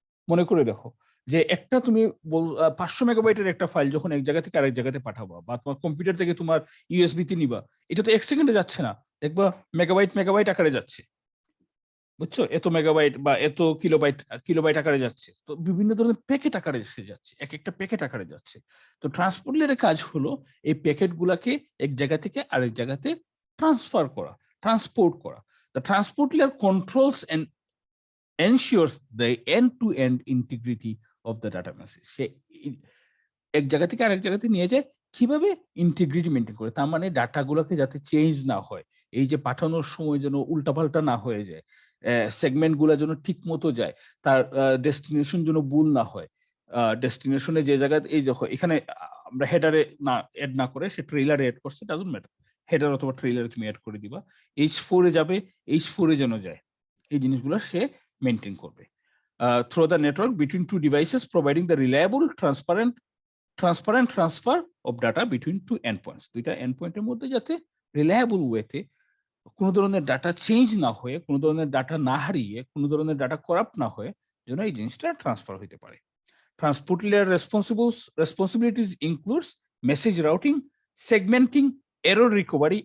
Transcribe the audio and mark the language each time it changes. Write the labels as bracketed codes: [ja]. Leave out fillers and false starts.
[bn] মনে করে দেখো যে একটা তুমি 500 মেগাবাইটের একটা ফাইল যখন এক জায়গা থেকে আরেক জায়গাতে পাঠাবা, বা তোমার কম্পিউটার থেকে তোমার ইউএসবি তে নিবা, এটা তো 1 সেকেন্ডে যাচ্ছে না, দেখবা মেগাবাইট আকারে যাচ্ছে, বুঝছো, এত মেগাবাইট বা এত কিলোবাইট আকারে যাচ্ছে। তো বিভিন্ন ধরনের প্যাকেট আকারে এসে যাচ্ছে, এক একটা প্যাকেট আকারে যাচ্ছে। তো ট্রান্সপোর্ট লেয়ারের কাজ হলো এই প্যাকেট গুলাকে এক জায়গা থেকে আরেক জায়গাতে ট্রান্সফার করা, ট্রান্সপোর্ট করা। [en] The transport layer controls and ensures the end-to-end integrity of the data message. [bn] সে এক জায়গা থেকে আরেক জায়গাতে নিয়ে যায়, কিভাবে ইন্টিগ্রিটি মেনটেন করে, তার মানে ডাটাগুলোকে যাতে চেঞ্জ না হয়, এই যে পাঠানোর সময় যেন উল্টাপাল্টা না হয়ে যায়, সেগমেন্ট গুলা যেন ঠিক মতো যায়, তার ডেস্টিনেশন যেন ভুল না হয়। ডেস্টিনেশনে যে জায়গায় এই দেখো এখানে আমরা হেডারে না এড না করে সে ট্রেইলারে এড করছে, [en] doesn't matter, [bn] হেডার অথবা ট্রেইলারে তুমি এড করে দিবা, H4 এ যাবে, H4 এ যেন যায়, এই জিনিসগুলো সে মেনটেন করবে। [en] Through the network between two devices, providing the reliable, transparent transfer of data between two endpoints. [bn] দুইটা এন্ডপয়েন্টের মধ্যে যাতে রিলায়েবল ওয়েতে কোনো ধরনের ডাটা চেঞ্জ না হয়ে, কোনো ধরনের ডাটা না হারিয়ে, কোনো ধরনের ডাটা করাপ্ট না হয়ে যেন এই জিনিসটা ট্রান্সফার হইতে পারে। [en] Transport layer responsibilities includes message routing, segmenting, error recovery.